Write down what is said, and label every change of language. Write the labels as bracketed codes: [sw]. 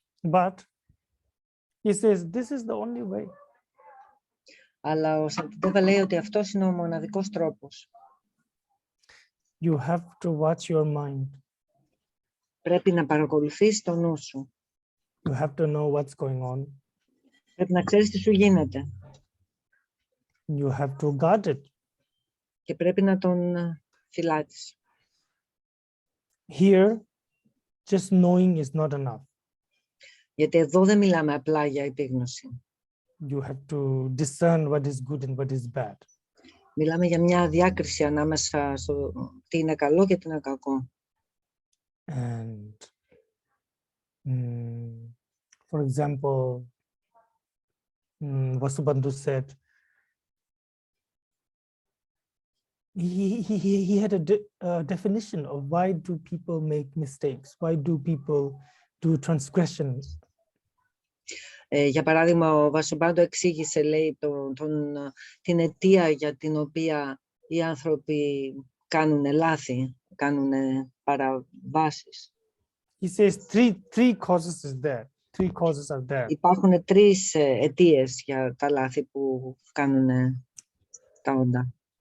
[en] But he says this is the only way. [el] Αλλά ο Σαντιντέβα λέει ότι αυτός είναι ο μοναδικός τρόπος. [en] You have to watch your mind. [el] Πρέπει να παρακολουθείς το νου σου. [en] You have to know what's going on. [el] Πρέπει να ξέρεις τι σου γίνεται. [en] You have to guard it. [el] Και πρέπει να τον φυλάτεις. [en] Here, just knowing is not enough. [el] Γιατί εδώ δεν μιλάμε απλά για επίγνωση. [en] You have to discern what is good and what is bad. [el] Μιλάμε για μια διάκριση ανάμεσα στο τι είναι καλό και τι είναι κακό. [en] And for example, Vasubandhu said he had a definition of why do people make mistakes, why do people do transgressions. [el] Για παράδειγμα, ο Βασουμπάντο εξήγησε, λέει, την αιτία για την οποία οι άνθρωποι κάνουν λάθη, κάνουν παραβάσεις. [en] He says three causes is there. Three causes are there. [el] Υπάρχουν τρεις αιτίες για τα λάθη που κάνουν τα όντα.